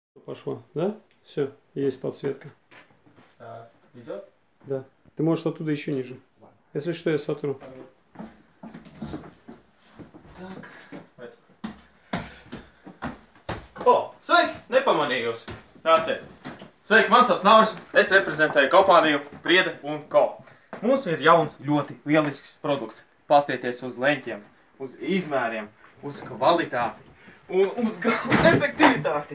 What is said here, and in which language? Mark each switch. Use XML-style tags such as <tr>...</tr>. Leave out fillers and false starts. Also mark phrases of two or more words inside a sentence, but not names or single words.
<ru>пошла, да? Все, есть подсветка. Так, идет? Да. Ты можешь оттуда еще ниже. Если что, я сотру. Так.</ru> <lv>O, sveiki! Nepamanījos. Nāciet. Sveiki, man sauc Nauris. Es reprezentēju kompāniju Priede & Co. Mums ir jauns, ļoti lielisks produkts. Pastieties uz leņķiem, uz izmēriem, uz kvalitāti un uz efektivitāti.</lv>